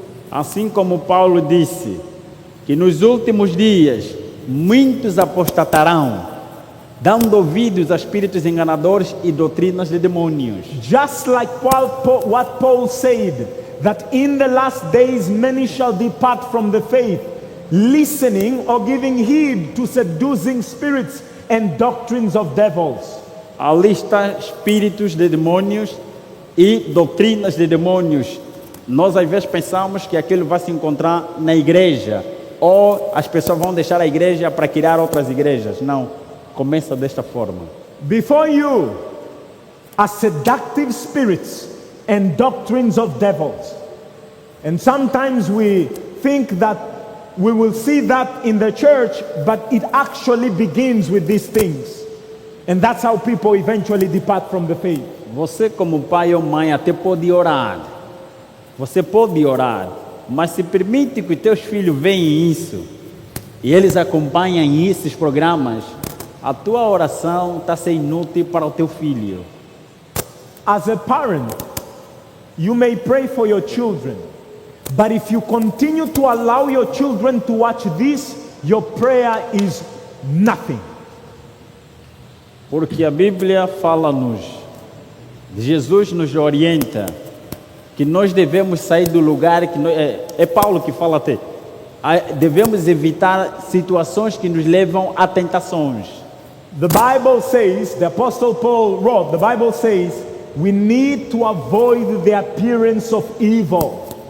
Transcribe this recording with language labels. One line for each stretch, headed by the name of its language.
Portuguese: Assim como Paulo disse, que nos últimos dias muitos apostatarão, dando ouvidos a espíritos enganadores e doutrinas de demônios.
English: Just like what Paul said, that in the last days many shall depart from the faith, listening or giving heed to seducing spirits and doctrines of devils.
Portuguese: A lista espíritos de demônios e doutrinas de demônios. Nós às vezes pensamos que aquilo vai se encontrar na igreja, ou as pessoas vão deixar a igreja para criar outras igrejas. Não. Começa desta forma.
English: Before you are seductive spirits and doctrines of devils. And sometimes we think that we will see that in the church, but it actually begins with these things. And that's how people eventually depart from the faith.
Portuguese: Você como pai ou mãe até pode orar. Você pode orar, mas se permite que teus filhos vejam isso e eles acompanhem esses programas, a tua oração está sendo inútil para o teu filho.
English: As a parent, you may pray for your children, but if you continue to allow your children to watch this, your prayer is nothing.
Portuguese: Porque a Bíblia fala-nos, Jesus nos orienta, que nós devemos sair do lugar que é Paulo que fala até. Devemos evitar situações que nos levam a tentações.
English: The Bible says, the Apostle Paul wrote, the Bible says, we need to avoid the appearance of evil.